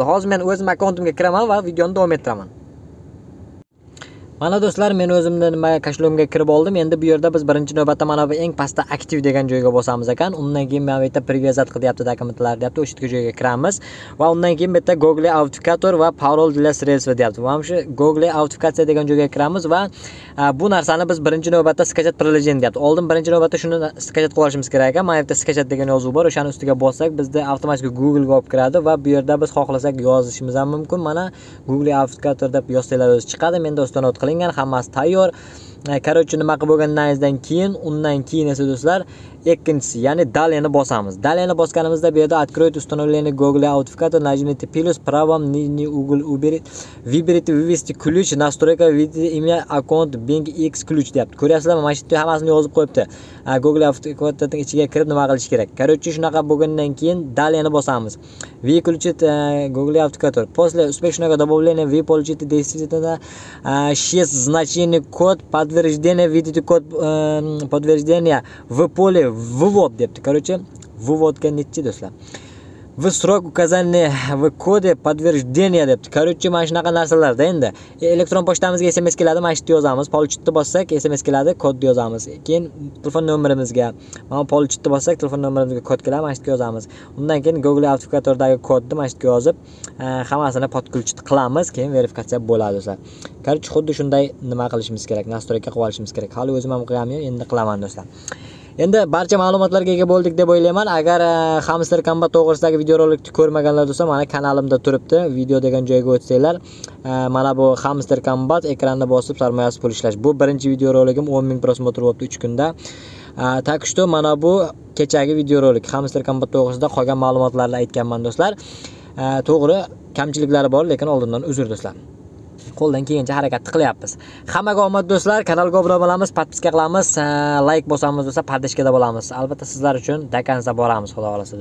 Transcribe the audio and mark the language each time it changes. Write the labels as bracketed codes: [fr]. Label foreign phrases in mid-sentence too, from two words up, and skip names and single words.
[uz] Hozir men o'zim akkauntimga kiraman va videoni davom ettiraman. Mana do'stlar, men o'zimning kashulogimga kirib oldim. Endi bu yerda biz birinchi navbatda mana bu eng pastda aktiv degan joyga bosamiz ekan. Undan keyin mana bu yerda привязать qilyapti dokumentlar deyapti. O'sha joyga kiramiz va undan keyin bu yerda Google Authenticator va parol [ru] для средств [uz] deyapti. Mana shu Google Authenticatsiya degan joyga kiramiz va bu narsani biz birinchi navbatda sketch приложение deyapti. Oldin birinchi navbatda shuni sketch qilib olishimiz kerak ekan. Mana yerda sketch degan yozuv bor. O'shani ustiga bossak, bizda avtomatik Google ga olib kiradi va bu yerda biz xohlasak yozishimiz ham mumkin. Mana Google Authenticator deb yozsanglar o'zi chiqadi. Menda ustanot qilingan, hammasi tayyor. Короче, nima qilib bo'lgandan keyin, undan keyin esa do'stlar, ikkinchisi, ya'ni daleni bosamiz. [ru] Daleni bosganimizda bu yerda откройте установление Google Authenticator, нажмите плюс, правом нижний угол выберите вывести ключ, настройка, введите имя, аккаунт, [uz] Bing X ключ deyapti. Ko'ryapsizlarmi? Mana shu yerda hammasini yozib qo'yibdi. Google Authenticatorning ichiga kirib nima qilish kerak? Короче, shunaqa bo'lgandan keyin daleni bosamiz. [ru] Выключить Google Authenticator. После успешного добавления вы получите действительно 6 значений код подтверждения, видите код подтверждения в поле ввод deyapti. [uz] Короче, вводga netchi do'stlar. [ru] В срок указания в коде подтверждения deyapti. [uz] Короче, mana shunaqa narsalarda endi elektron pochtamizga SMS keladi, mana shu yerda yozamiz. Polchitni bossak SMS keladi, kodni yozamiz. Keyin telefon nomerimizga, mana polchitni bossak telefon nomerimizga kod keladi, mana shu yerga yozamiz. Undan keyin Google Authenticator'dagi kodni mana shu yerga yozib, hammasini podключить qilamiz, keyin verifikatsiya bo'ladi do'stlar. Короче, xuddi shunday nima qilishimiz kerak, настройка qilib olishimiz kerak. Hali o'zim ham qilganman, endi qilaman do'stlar. Endi barcha ma'lumotlarga ega bo'ldik deb o'ylayman. Agar Hamster Combat to'g'risidagi videorolikni ko'rmaganlar bo'lsa, mana kanalimda turibdi. Video degan joyga o'tsanglar, mana bu Hamster Combat ekranni bosib sarmoyasi pul ishlash. Bu birinchi videoroligim 10,000 prosmotr bo'libdi 3 kunda. [ru] Так что [uz] mana bu kechagi videorolik Hamster Combat to'g'risida qolgan ma'lumotlarni aytganman do'stlar. To'g'ri, kamchiliklari bor, lekin oldindan uzr do'stlar. Qo'ldan kelgancha harakat qilyapmiz. Hammaga omad do'stlar, kanalga obuna bo'lamiz, podpiska qilamiz, like bosamiz do'stlar, poddeshkada bo'lamiz. Albatta sizlar uchun Dakansa boramiz, xudo xolasa do'stlar.